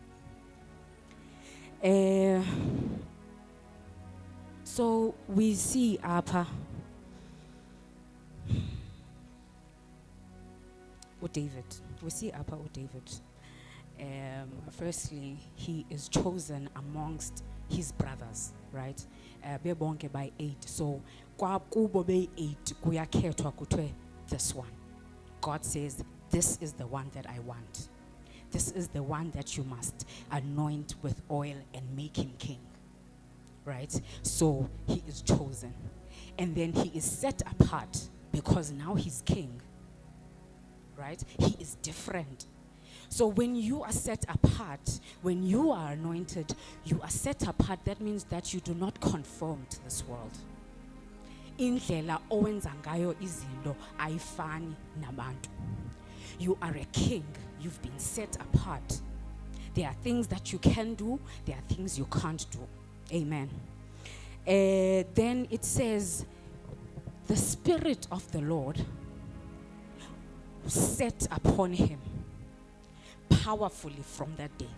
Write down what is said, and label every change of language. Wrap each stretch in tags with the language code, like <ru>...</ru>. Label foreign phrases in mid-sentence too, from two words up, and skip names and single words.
<en>So we see Apha David. We see Apha David. Firstly, he is chosen amongst his brothers, right?</en> <xh>Bebonke by 8. So kwakubo be 8 kuyakhethwa kuthiwe</xh> <en>this one. God says, this is the one that I want. This is the one that you must anoint with oil and make him king. Right? So he is chosen. And then he is set apart because now he's king. Right? He is different. So when you are set apart, when you are anointed, you are set apart. That means that you do not conform to this world.</en> <xh>Indlela owenza ngayo izinto ayifani nabantu.</xh> <en>You are a king. You've been set apart. There are things that you can do. There are things you can't do. Amen. Then it says, the Spirit of the Lord set upon him powerfully from that day.</en>